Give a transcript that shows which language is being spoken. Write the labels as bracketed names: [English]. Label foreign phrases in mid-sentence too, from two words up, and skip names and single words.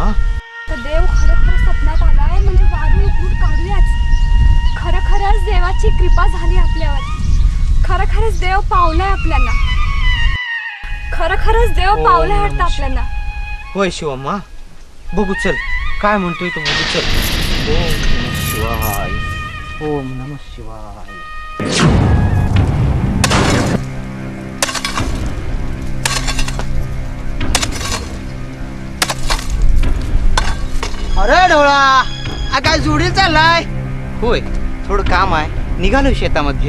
[Marathi] तर देव खरं स्वप्नात आलाय म्हणजे वारून उकरून काढूयाच. खरंच देवाची कृपा झाली आपल्यावर. खरंच देव पावलाय आपल्याला. खरंच देव पावलाय वाटतं आपल्याला. होय शिवम्मा, बघू चल काय म्हणतोय तो, बघू चल. [Sanskrit] ओम नमः शिवाय. ओम नमः शिवाय. [Marathi] अरे ढोळा, काय जोडी चाललाय? होय, थोडं काम आहे, निघालोय शेतामध्ये.